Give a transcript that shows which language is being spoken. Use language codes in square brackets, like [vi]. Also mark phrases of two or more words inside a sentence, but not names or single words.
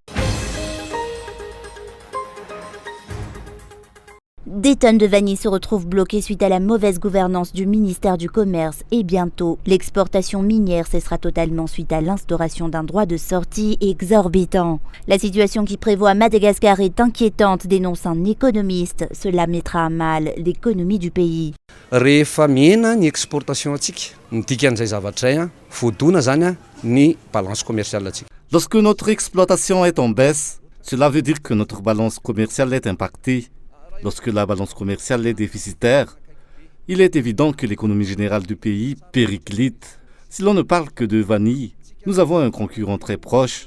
[fr] Des tonnes de vanille se retrouvent bloquées suite à la mauvaise gouvernance du ministère du Commerce et bientôt, l'exportation minière cessera totalement suite à l'instauration d'un droit de sortie exorbitant. La situation qui prévaut à Madagascar est inquiétante, dénonce un économiste. Cela mettra à mal l'économie du pays. [mg] Rehefa mihena ny exportation atsika, ny dikan'izay zavatra zay voadona zany ny [fr] balance commerciale [mg] atsika. [fr] Lorsque notre exploitation est en baisse, cela veut dire que notre balance commerciale est impactée. Lorsque la balance commerciale est déficitaire, il est évident que l'économie générale du pays périclite. Si l'on ne parle que de vanille, nous avons un concurrent très proche.